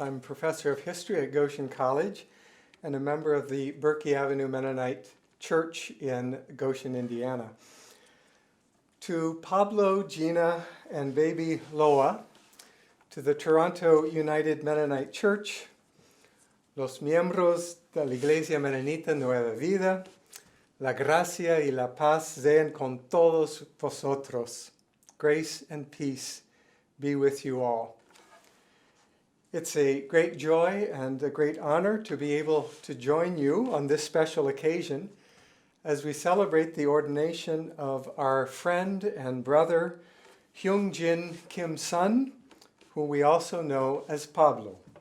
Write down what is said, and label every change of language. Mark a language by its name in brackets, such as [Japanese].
[English] I'm professor of history at Goshen College and a member of the Berkey Avenue Mennonite Church in Goshen, Indiana. To Pablo, Gina, and baby Loa, to the Toronto United Mennonite Church, [Spanish] los miembros de la Iglesia Menonita Nueva Vida, la gracia y la paz sean con todos vosotros. [English] Grace and peace be with you all. It's a great joy and a great honor to be able to join you on this special occasion as we celebrate the ordination of our friend and brother Hyung Jin Kim's son, whom we also know as Pablo.